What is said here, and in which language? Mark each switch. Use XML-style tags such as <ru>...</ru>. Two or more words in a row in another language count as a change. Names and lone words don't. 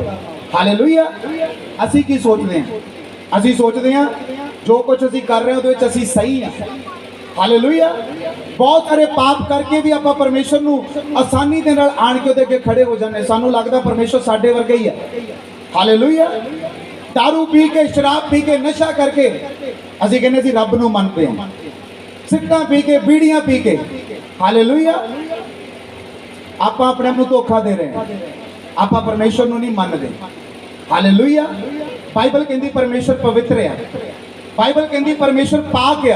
<pa>ਹਾਲੇਲੂਇਆ। ਅਸੀਂ ਕੀ ਸੋਚਦੇ ਹਾਂ? ਅਸੀਂ ਸੋਚਦੇ ਹਾਂ ਜੋ ਕੁਝ ਅਸੀਂ ਕਰ ਰਹੇ ਹਾਂ ਉਹਦੇ ਵਿੱਚ ਅਸੀਂ ਸਹੀ ਹਾਂ। ਹਾਲੇਲੂਇਆ। ਬਹੁਤ ਸਾਰੇ ਪਾਪ ਕਰਕੇ ਵੀ ਆਪਾਂ ਪਰਮੇਸ਼ਰ ਨੂੰ ਆਸਾਨੀ ਦੇ ਨਾਲ ਆਣ ਕੇ ਉਹਦੇ ਅੱਗੇ ਖੜੇ ਹੋ ਜਾਂਦੇ। ਸਾਨੂੰ ਲੱਗਦਾ ਪਰਮੇਸ਼ਰ ਸਾਡੇ ਵਰਗਾ ਹੀ ਹੈ। ਹਾਲੇਲੂਇਆ। ਦਾਰੂ ਪੀ ਕੇ, ਸ਼ਰਾਬ ਪੀ ਕੇ, ਨਸ਼ਾ ਕਰਕੇ ਅਸੀਂ ਕਹਿੰਦੇ ਸੀ ਰੱਬ ਨੂੰ ਮੰਨਦੇ ਹਾਂ। ਸਿਗਰਟਾਂ ਪੀ ਕੇ, ਬੀੜੀਆਂ ਪੀ ਕੇ, ਹਾਲੇਲੂਇਆ, ਆਪਾਂ ਆਪਣੇ ਆਪ ਨੂੰ ਧੋਖਾ ਦੇ ਰਹੇ ਹਾਂ। ਆਪਾਂ ਪਰਮੇਸ਼ਰ ਨੂੰ ਨਹੀਂ ਮੰਨਦੇ। ਹਾਲੇਲੂਇਆ। ਬਾਈਬਲ ਕਹਿੰਦੀ ਪਰਮੇਸ਼ਰ ਪਵਿੱਤਰ ਆ। ਬਾਈਬਲ ਕਹਿੰਦੀ ਪਰਮੇਸ਼ਰ ਪਾਕ ਆ।</pa>